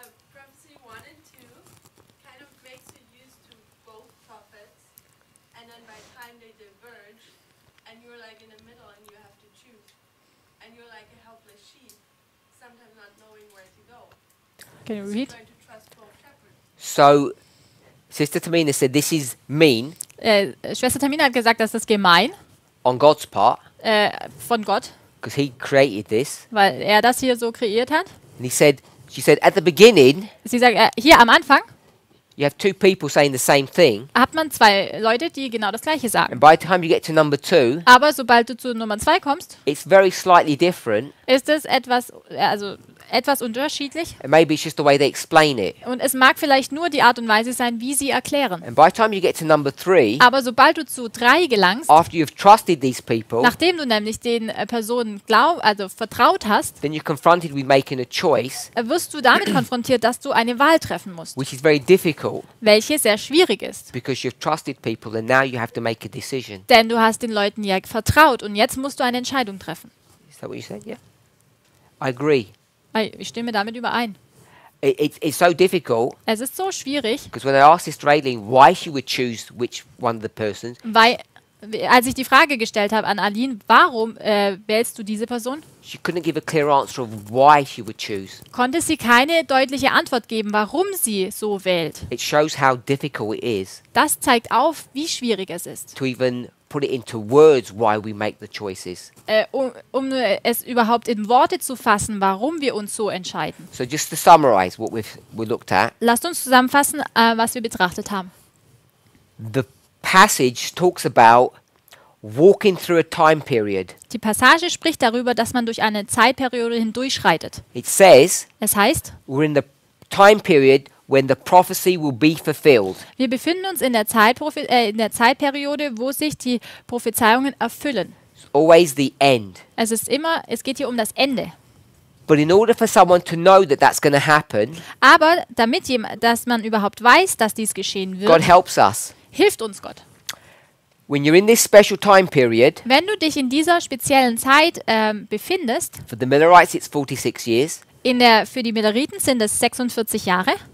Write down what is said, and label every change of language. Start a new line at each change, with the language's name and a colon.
English: Prophecy 1 and 2 kind of makes you used to both prophets, and then by the time they diverge, and you're like in the middle and you have to choose, and you're like a helpless sheep, sometimes not knowing where to go. Can you So read? you're going to trust both shepherds. So, Sister Tamina said this is mean
German: Schwester Tamina hat gesagt, dass das gemein
English: on God's part
German: von Gott,
English: because He created this.
German: weil er das hier so kreiert hat.
English: And she said, at the beginning,
German: Sie sagt, hier am Anfang
English: you have 2 people saying the same thing.
German: hat man 2 Leute, die genau das Gleiche sagen.
English: And by the time you get to number 2,
German: Aber sobald du zu Nummer 2 kommst,
English: it's very slightly different.
German: ist es etwas unterschiedlich.
English: And maybe it's just the way they explain it.
German: Und es mag vielleicht nur die Art und Weise sein, wie sie erklären.
English: And by the time you get to number 3,
German: Aber sobald du zu 3 gelangst,
English: after you've trusted these people,
German: nachdem du nämlich den Personen vertraut hast,
English: then you're confronted with making a choice,
German: wirst du damit konfrontiert, dass du eine Wahl treffen musst,
English: which is very difficult
German: welche sehr schwierig ist.
English: because you've trusted people and now you have to make a decision.
German: Denn du hast den Leuten ja vertraut und jetzt musst du eine Entscheidung treffen.
English: Is that what you said? Yeah. I agree.
German: Ich stimme damit überein.
English: It's so difficult
German: Es ist so schwierig,
English: because when I asked Sister Aileen why she would choose which one of the persons,
German: weil als ich die Frage gestellt habe an Aline, warum wählst du diese Person,
English: she couldn't give a clear answer of why she would choose.
German: konnte sie keine deutliche Antwort geben, warum sie so wählt.
English: It shows how difficult it is
German: Das zeigt auf, wie schwierig es ist,
English: to even put it into words why we make the choices.
German: um es überhaupt in Worte zu fassen, warum wir uns so entscheiden.
English: So just to summarize what we looked at,
German: Lasst uns zusammenfassen, was wir betrachtet haben.
English: the passage talks about walking through a time period.
German: Die Passage spricht darüber, dass man durch eine Zeitperiode hindurchschreitet.
English: It says
German: Es heißt,
English: we're in the time period when the prophecy will be fulfilled.
German: wir befinden uns in der Zeitperiode, wo sich die Prophezeiungen erfüllen.
English: It's always the end.
German: Es geht hier um das Ende.
English: But in order for someone to know that that's going to happen,
German: Aber dass man überhaupt weiß, dass dies geschehen
English: God
German: wird,
English: helps us.
German: hilft uns Gott.
English: When you're in this special time period,
German: Wenn du dich in dieser speziellen Zeit befindest,
English: for the Millerites it's 46 years,
German: für die Milleriten sind es 46 Jahre,